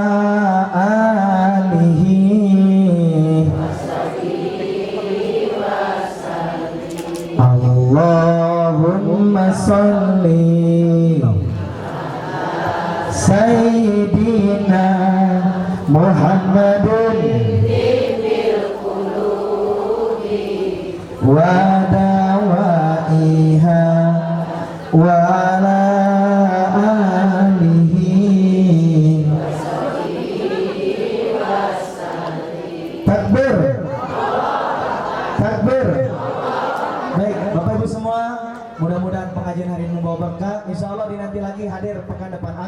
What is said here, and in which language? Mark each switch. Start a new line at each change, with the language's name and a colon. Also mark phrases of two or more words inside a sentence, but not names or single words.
Arabic: آله اللهم صل سيدنا محمد ودوائها وعلى آله.
Indonesian: Takbir. Takbir. Baik, Bapak Ibu semua, mudah-mudahan pengajian hari ini membawa berkah.
Arabic: إن شاء الله
Indonesian: dinanti lagi hadir pekan depan.